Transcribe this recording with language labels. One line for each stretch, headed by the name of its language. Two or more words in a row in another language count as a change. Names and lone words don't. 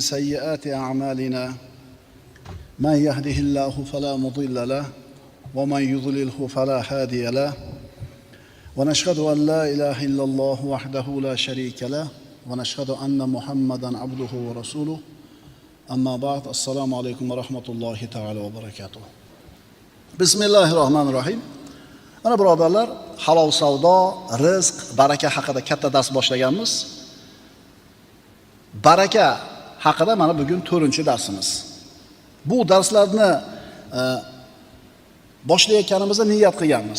Arabic: سيئات أعمالنا من يهده الله فلا مضل له ومن يضلله فلا هادي له ونشهد أن لا إله إلا الله وحده لا شريك له ونشهد أن محمدا عبده ورسوله أما بعد السلام عليكم ورحمة الله تعالى وبركاته بسم الله الرحمن الرحيم
Uzbek: Ana birodarlar, halol savdo, rizq, baraka haqida katta dars boshlaganmiz. Baraka haqida mana bugun 4-darsimiz. Bu darslarni boshlayotganimizda niyat qilganmiz.